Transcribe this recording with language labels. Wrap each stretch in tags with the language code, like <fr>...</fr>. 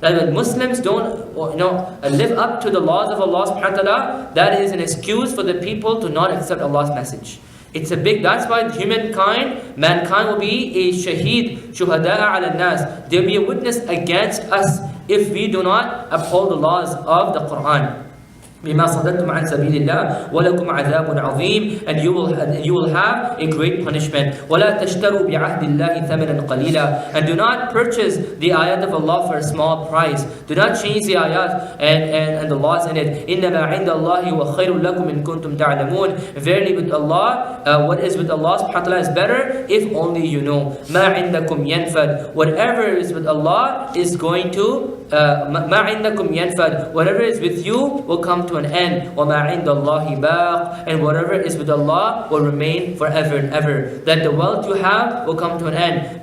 <en>That when Muslims don't live up to the laws of Allah subhanahu wa ta'ala, that is an excuse for the people to not accept Allah's message. That's why mankind will be a shaheed, shuhada'a ala nas. There will be a witness against us if we do not uphold the laws of the Quran.</en> <ar>بما صددتم عن سبيل الله ولكم عذاب عظيم,</ar> <en>and you will have a great punishment.</en> <ar>ولا تشتروا بعهد الله ثمنا قليلا,</ar> <en>and do not purchase the ayat of Allah for a small price. Do not change the ayat and the laws in it.</en> <ar>إنما عند الله وخير لكم إن كنتم تعلمون.</ar> <en>Verily with Allah, what is with Allah subhanahu wa ta'ala is better if only you know.</en> <ar>ما عندكم ينفد.</ar> <en>Whatever is with Allah is going to</en> <ar>ما عندكم ينفد.</ar> <en>Whatever is with you will come to an end.</en> <ar>وما عند الله باق.</ar> <en>And whatever is with Allah will remain forever and ever. That the wealth you have will come to an end.</en>